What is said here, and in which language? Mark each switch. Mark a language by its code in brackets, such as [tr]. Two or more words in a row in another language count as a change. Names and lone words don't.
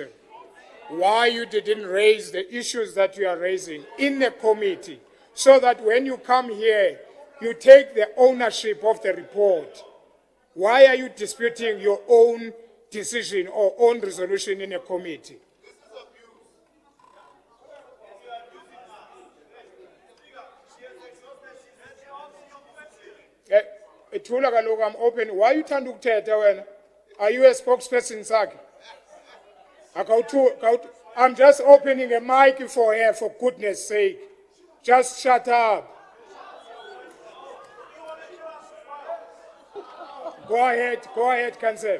[en] Why you didn't raise the issues that you are raising in the committee, so that when you come here, you take the ownership of the report? Why are you disputing your own decision or own resolution in a committee? [xh] Ithula kaloku, [en] I'm open. Why you trying to [xh] ukuthetha wena? [en] Are you a spokesperson sakhe? I'm just opening a mic for her, for goodness sake. Just shut up. Go ahead, Councillor.